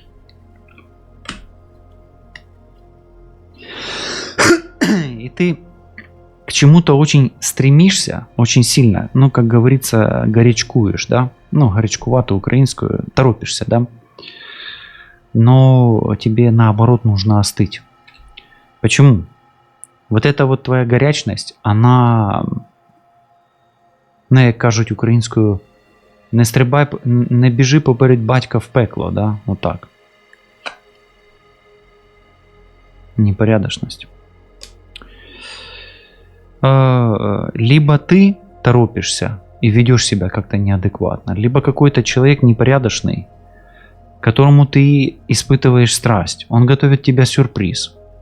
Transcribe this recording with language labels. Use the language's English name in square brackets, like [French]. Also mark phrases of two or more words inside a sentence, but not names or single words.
[Russian] И ты к чему-то очень стремишься, очень сильно, ну, как говорится, горячкуешь, да? Ну, горячкуватую украинскую, торопишься, да? Но тебе наоборот нужно остыть. Почему? Вот эта вот твоя горячность, она, [Ukrainian] ну, як кажуть українською, не стрибай, не біжи поперед батька в пекло, [Russian] да? Вот так. Непорядочность. Либо ты торопишься и ведешь себя как-то неадекватно, либо какой-то человек непорядочный, которому ты испытываешь страсть, он готовит тебе сюрприз.